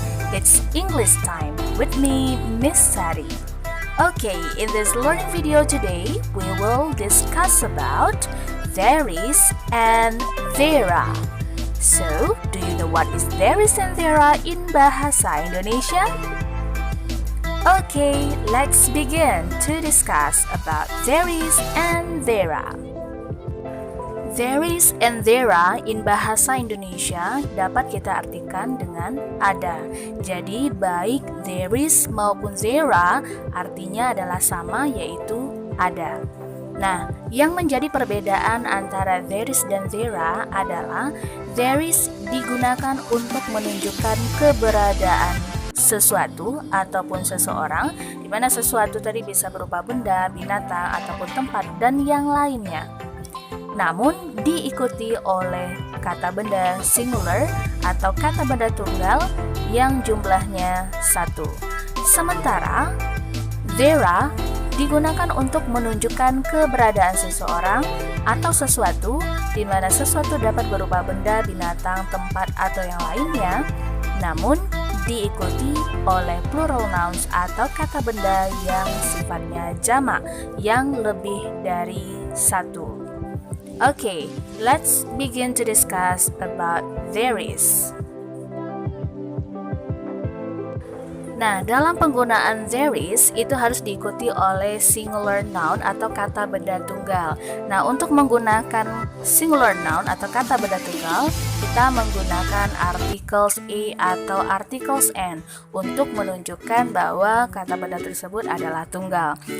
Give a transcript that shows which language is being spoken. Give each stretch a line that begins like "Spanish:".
English: It's English time with me, Miss Sari. Okay, in this learning video today, we will discuss about there's and there. So, do you know what is there's and there in Bahasa Indonesia? Okay, let's begin to discuss about there's and there. There's and there in Bahasa Indonesia
Indonesian: dapat kita artikan dengan ada. Jadi baik there's maupun there artinya adalah sama, yaitu ada. Nah, yang menjadi perbedaan antara there's dan there adalah there's digunakan untuk menunjukkan keberadaan sesuatu ataupun seseorang, di mana sesuatu tadi bisa berupa benda, binatang, ataupun tempat, dan yang lainnya. Namun diikuti oleh kata benda singular atau kata benda tunggal yang jumlahnya satu. Sementara there digunakan untuk menunjukkan keberadaan seseorang atau sesuatu, di mana sesuatu dapat berupa benda, binatang, tempat, atau yang lainnya, namun diikuti oleh plural nouns atau kata benda yang sifatnya jamak yang lebih dari satu.
English: Okay, let's begin to discuss about there's.
Indonesian: Nah, dalam penggunaan there's itu harus diikuti oleh singular noun atau kata benda tunggal. Nah, untuk menggunakan singular noun atau kata benda tunggal, kita menggunakan articles a atau articles n untuk menunjukkan bahwa kata benda tersebut adalah tunggal.